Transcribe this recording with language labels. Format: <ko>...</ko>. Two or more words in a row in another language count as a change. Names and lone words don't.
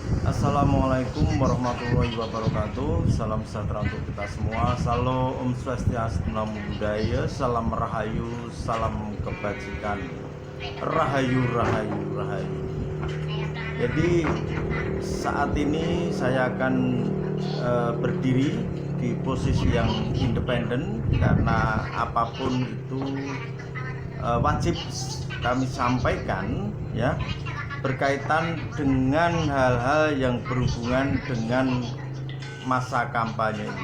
<ar>السلام عليكم ورحمة الله وبركاته.</ar> <id>Salam sejahtera untuk kita semua. Salam Om Swastiastu, Namo Buddhaya. Salam Rahayu, salam kebajikan. Rahayu, rahayu, rahayu. Jadi saat ini saya akan berdiri di posisi yang independen, karena apapun itu wajib kami sampaikan, ya, berkaitan dengan hal-hal yang berhubungan dengan masa kampanye ini.</id>